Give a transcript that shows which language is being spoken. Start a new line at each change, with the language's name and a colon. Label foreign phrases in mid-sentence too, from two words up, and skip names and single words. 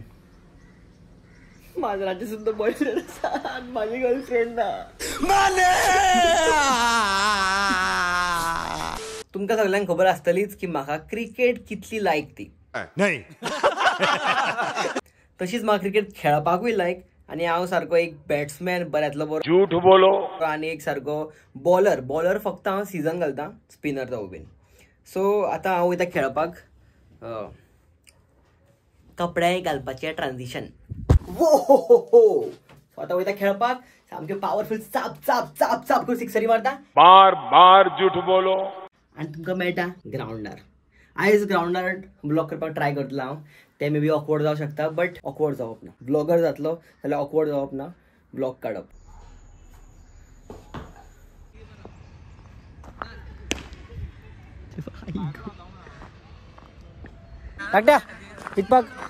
Konkani: माजराचे सुद्दां बॉयफ्रेंड आसा, माझी गर्लफ्रेंड ना. तुमकां सगळ्यांक खबर आसतलीच की म्हाका क्रिकेट कितली लायक ती. तशीच म्हाका क्रिकेट खेळपाकूय लायक. आनी हांव सारको एक बॅट्समॅन, बऱ्यांतलो बरो
Hindi: झूठ बोलो,
Konkani: आनी एक सारको बॉलर फक्त हांव सिजन घालता, स्पिनर जावं बीन. सो आतां हांव वयता खेळपाक. कपडे घालपाचें ट्रान्झिशन. सो आतां वयता खेळपाक. सामके पावरफुल चाप करून सिक्सरी मारता. बार
Hindi: झूठ बोलो.
Konkani: आनी तुमकां मेळटा ग्राउंडार. आयज ग्राउंडार ब्लॉग करपाक ट्राय करतलो हांव. ते
English: may be awkward
Konkani: जावं शकता,
English: but awkward
Konkani: जावप ना. ब्लॉगर जातलो जाल्यार ऑकवर्ड जावप ना. ब्लॉग काडप. टाकट्या कितपाक.